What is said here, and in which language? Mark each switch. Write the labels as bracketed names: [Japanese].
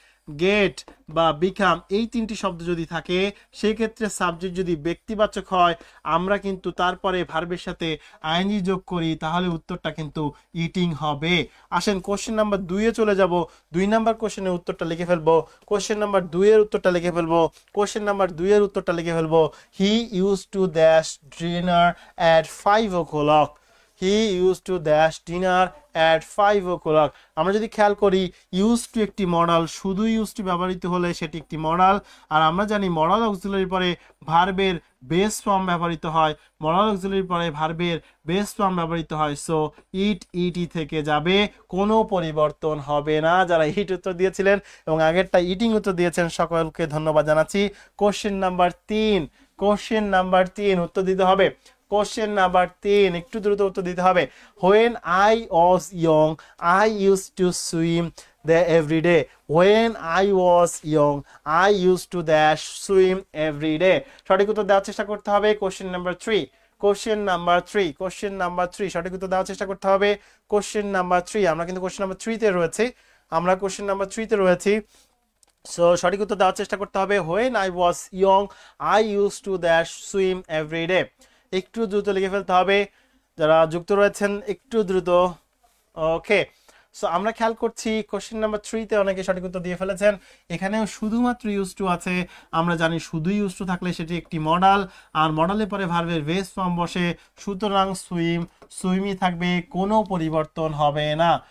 [Bangla] Gate বা become এই তিনটি শব্দ যদি থাকে সেই ক্ষেত্রে সাবজেক্ট যদি ব্যক্তিবাচক হয় আমরা কিন্তু তারপরে ভার্বের সাথে আইএনজি যোগ করি, তাহলে উত্তরটা কিন্তু ইটিং হবে। আসেন কোশ্চেন নাম্বার 2 এ চলে যাব। 2 নাম্বার কোশ্চেনের উত্তরটা লিখে ফেলবো। কোশ্চেন নাম্বার 2 এর উত্তরটা লিখে ফেলবো। কোশ্চেন নাম্বার 2 এর উত্তরটা লিখে ফেলবো। [English] He used to dash dinner at 5 o'clock। He used to dash dinner at 5 o'clock। [Bangla] আমরা যদি খেয়াল করি ইউজ টু একটি মডাল, শুধু ইউজ টু ব্যবহৃত হলে সেটি একটি মডাল, আর আমরা জানি মডাল অক্সিলারি পরে ভার্বের বেস ফর্ম ব্যবহৃত হয়, মডাল অক্সিলারি পরে ভার্বের বেস ফর্ম ব্যবহৃত হয়। সো ইটি থেকে যাবে, কোনো পরিবর্তন হবে না। যারা ইট উত্তর দিয়েছিলেন এবং আগেরটা ইটিং উত্তর দিয়েছেন সকলকে ধন্যবাদ জানাচ্ছি। কোশ্চেন নাম্বার 3, কোশ্চেন নাম্বার 3 উত্তর দিতে হবে। কোশ্চেন নাম্বার 3 একটু দ্রুত উত্তর দিতে হবে। [English] When I was young, I used to swim there every day. When I was young, I used to dash swim every day। [Bangla] সঠিক উত্তর দেওয়ার চেষ্টা করতে হবে। Question number 3, question number 3, question number 3 সঠিক উত্তর দেওয়ার চেষ্টা করতে হবে। কোশ্চেন নাম্বার 3, আমরা কিন্তু কোশ্চেন নাম্বার 3 তে রয়েছি, আমরা কোশ্চেন নাম্বার 3 তে রয়েছি। সো সঠিক উত্তর দেওয়ার চেষ্টা করতে হবে। [English] When I was young, I used to dash swim every day। [Bangla] একটু দ্রুত লিখে ফেলতে হবে, যারা যুক্ত রয়েছেন একটু দ্রুত। ওকে, সো আমরা খেয়াল করছি কোশ্চেন নাম্বার 3 তে অনেকে সঠিক উত্তর দিয়ে ফেলেছেন। এখানেও শুধুমাত্র ইউজ টু আছে। আমরা জানি শুধু ইউজ টু থাকলে সেটি একটি মডাল, আর মডালের পরে ভার্বের বেস ফর্ম বসে, সুতরাং সুইম সুইমই থাকবে, কোনো পরিবর্তন হবে না।